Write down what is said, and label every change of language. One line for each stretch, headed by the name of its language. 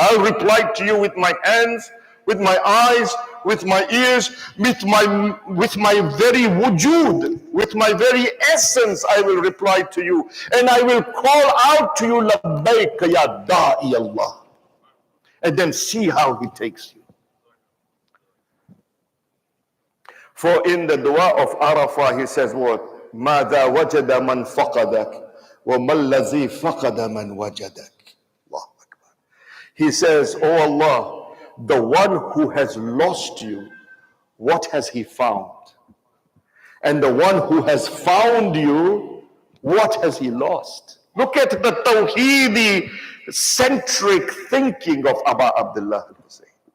English: I'll reply to you with my hands, with my eyes, with my ears, with my very wujud, with my very essence. I will reply to you, and I will call out to you, Labbaik ya Da'i Allah, and then see how he takes you. For in the dua of Arafah, he says what?
Arabic: ماذا وجد من فقدك وما الذي فقد من وجدك. Allah Akbar.
English: He says, oh Allah, the one who has lost you, what has he found? And the one who has found you, what has he lost? Look at the Tawheedi centric thinking of Aba Abdullah Hussein.